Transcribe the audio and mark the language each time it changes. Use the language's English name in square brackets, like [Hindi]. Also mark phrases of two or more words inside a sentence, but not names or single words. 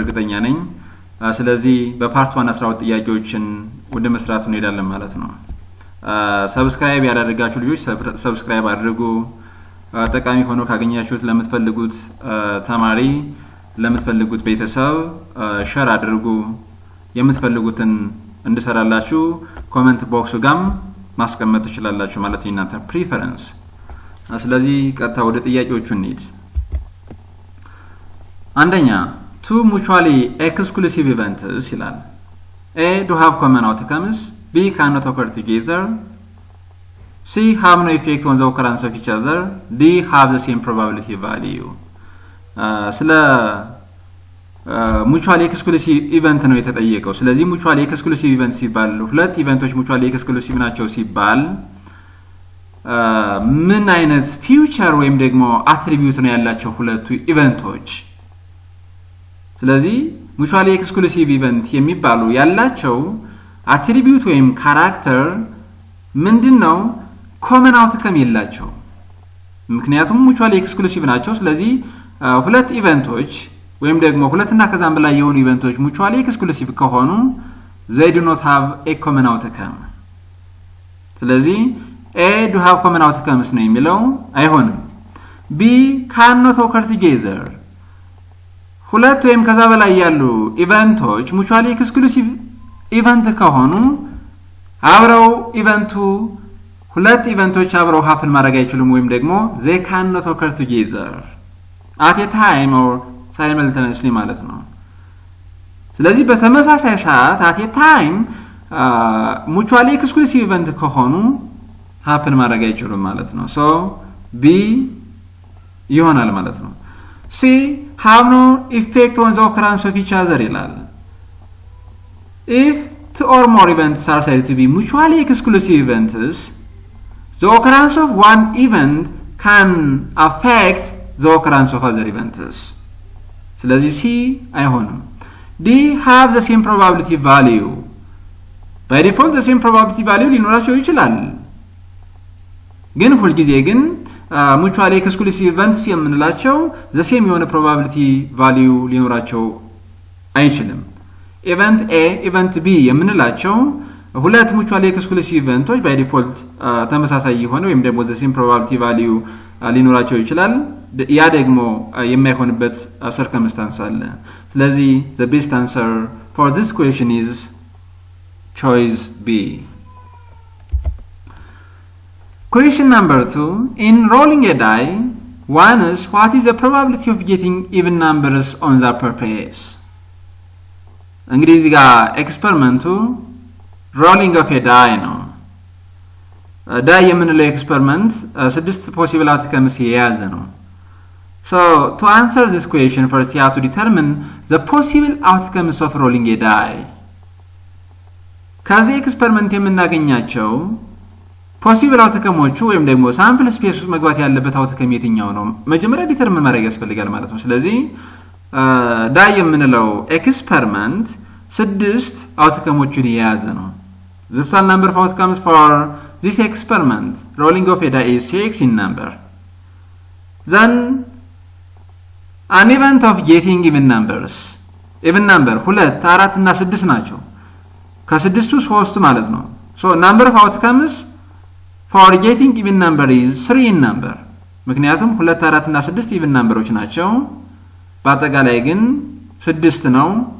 [Amharic] እርግጠኛ ነኝ። ስለዚህ በፓርት 1 12 ጥያቄዎችን ወደ መስራቱ እንሄዳለን ማለት ነው። ሰብስክራይብ ያላደረጋችሁ ልጆች ሰብስክራይብ አድርጉ። ጠቃሚ ሆኖ ካገኛችሁት ለምትፈልጉት ተማሪ፣ ለምትፈልጉት ቤተሰብ ሼር አድርጉ። የምትፈልጉትን እንድሰራላችሁ [English] comment box [Amharic] ጋም ማስቀመጥ ትችላላችሁ ማለት ነው፣ እናንተ ፕሪፈረንስ። ስለዚህ ቀጥታ ወደ ጥያቄዎቹ እንሂድ። [English] አንደኛ two mutually exclusive events ይላል። A do have common outcomes, B cannot occur together, C have no effect on the occurrence of each other, D have the same probability value። ስለ mutually exclusive event [Amharic] ነው የተጠየቀው። ስለዚህ [English] mutually exclusive event [Amharic] ሲባል ሁለት ኢቨንቶች [English] mutually exclusive [Amharic] ናቸው ሲባል ምን አይነት ፊውቸር ወይም ደግሞ አትሪቢዩት ነው ያላቸው ሁለቱ ኢቨንቶች? ስለዚህ [English] mutually exclusive event [Amharic] የሚባሉ ያላቸው አትሪቢዩት ወይም ካራክተር ምንድነው? [English] common outcome [Amharic] የላቸው። ምክንያቱም [English] mutually exclusive [Amharic] ናቸው። ስለዚህ ሁለት ኢቨንቶች ወይም ደግሞ ሁለትና ከዛም በላይ የሆኑ ኢቨንቶች [English] mutually exclusive [Amharic] ከሆኑ [English] they do not have a common outcome። ስለዚህ A do have common outcomes [Amharic] ነው የሚለው አይሆንም። [English] B cannot occur together። [Amharic] ሁለት ወይም ከዛ በላይ ያሉ ኢቨንቶች [English] mutually exclusive [Amharic] ኢቨንት ከሆኑ አብረው ኢቨንቱ ሁለት ኢቨንቶች አብረው happen ማድረግ አይችሉም ወይም ደግሞ [English] they cannot occur together at a time or simultaneously [Amharic] ማለት ነው። ስለዚህ በተመሳሳይ ሰዓት [English] at a time mutually exclusive [Amharic] ኢቨንት ከሆኑ [English] happen [Amharic] ማድረግ አይችሉም ማለት ነው። [English] so B [Amharic] ይሆናል ማለት ነው። [English] C have no effect on the occurrence of each other ይላል። if two or more events are said to be mutually exclusive events, the occurrence of one event can affect the occurrence of other events። ስለዚህ C አይሆንም። D have the same probability value። by default the same probability value [Amharic] ሊኖራቸው ይችላል፣ ግን ሁልጊዜ ግን [English] mutually exclusive events የምንላቸው the same የሆነ probability value [Amharic] ሊኖራቸው አይችልም። [English] event A event B [Amharic] የምንላቸው ሁለት [English] mutually exclusive events by default [Amharic] ተመሳሳይ የሆነ ወይም ደግሞ [English] the same probability value [Amharic] ሊኖራቸው ይችላል። ያ ደግሞ የማይሆንበት [English] circumstance [Amharic] አለ። ስለዚህ [English] the best answer for this question is choice B. Question number 2. In rolling a die, one is what is the probability of getting even numbers on the purpose? [Amharic] እንግዲህ እዚህ ጋር ኤክስፐሪመንቱ [English] rolling of a die ነው። die [Amharic] የምንለው ኤክስፐሪመንት [English] 6 possible outcomes [Amharic] የያዘ ነው። [English] So to answer this question first you have to determine the possible outcomes of rolling a die. [Amharic] ከዚህ ኤክስፐሪመንት የምናገኛቸው [English] possible outcomes [Amharic] ወይም ደግሞ [English] sample space [Amharic] ውስጥ መግባት ያለበት አውትከም የትኛው ነው መጀመሪያ ዲተርሚን ማድረግ ያስፈልጋል ማለት ነው። ስለዚህ ዳይ የምንለው ኤክስፐሪመንት 6 አውትከሞችን የያዘ ነው። [English] The total number of outcomes for this experiment rolling of a die is 6 in number. Then an event of getting even numbers. even number 2 4 እና 6 [Amharic] ናቸው። ከ6ቱ 3 ማለት ነው። [English] so number of outcomes for getting even number is 3 in number። [Amharic] ምክንያቱም 2 4 እና 6 [English] even numberዎች [Amharic] ናቸው። በአጠቃላይ ግን 6 ነው።